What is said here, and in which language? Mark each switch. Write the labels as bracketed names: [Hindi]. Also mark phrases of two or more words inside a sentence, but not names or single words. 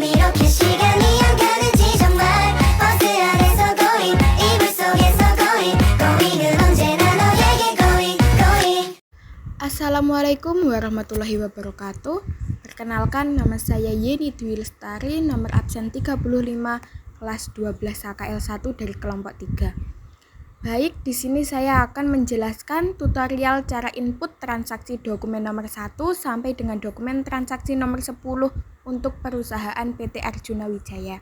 [Korean] 이렇게 시간이 안 가는지 정말 버스 안에서 going 이불 속에서 going은 언제나 너에게 going. [Arabic] السلام عليكم ورحمة الله وبركاته. [Indonesian] Perkenalkan, nama saya Yeni Dwi Lestari, nomor absen 35, kelas 12 HKL 1 dari kelompok 3. Baik, di sini saya akan menjelaskan tutorial cara input transaksi dokumen nomor 1 sampai dengan dokumen transaksi nomor 10 untuk perusahaan PT Arjuna Wijaya.